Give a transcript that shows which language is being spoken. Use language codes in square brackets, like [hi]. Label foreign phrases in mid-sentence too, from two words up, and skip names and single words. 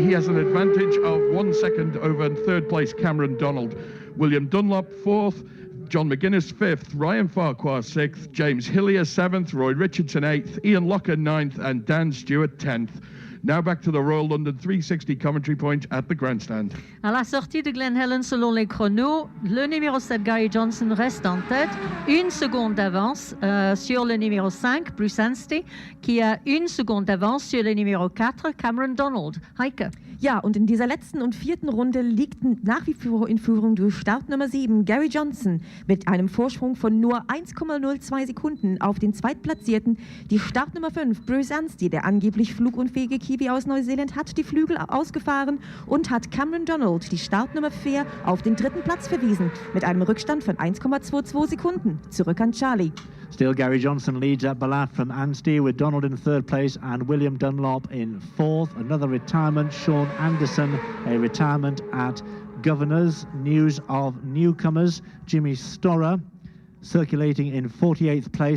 [en] He has an advantage of 1 second over 3rd place Cameron Donald. William Dunlop 4th. John McGuinness 5th, Ryan Farquhar 6th, James Hillier 7th, Roy Richardson 8th, Ian Locker 9th and Dan Stewart 10th. Now back to the Royal London 360 commentary point at the grandstand. [fr] À la sortie de Glen Helen, selon les chronos, le numéro 7, Gary Johnson, reste en tête. 1 seconde d'avance sur le numéro 5, Bruce Anstey, qui a 1 seconde d'avance sur le numéro 4, Cameron Donald. [de] Heike. Ja, und in dieser letzten und 4. Runde liegt nach wie vor in Führung durch Startnummer 7 Gary Johnson mit einem Vorsprung von nur 1,02 Sekunden auf den Zweitplatzierten. Die Startnummer 5 Bruce Anstey, der angeblich flugunfähige Kiwi aus Neuseeland, hat die Flügel ausgefahren und hat Cameron Donald, die Startnummer 4, auf den 3. Platz verwiesen mit einem Rückstand von 1,22 Sekunden. Zurück an Charlie. [en] Still Gary Johnson leads at Ballath from Anstey, with Donald in 3rd place and William Dunlop in 4th. Another retirement, Sean Anderson, a retirement at Governors. News of newcomers, Jimmy Storer circulating in 48th place.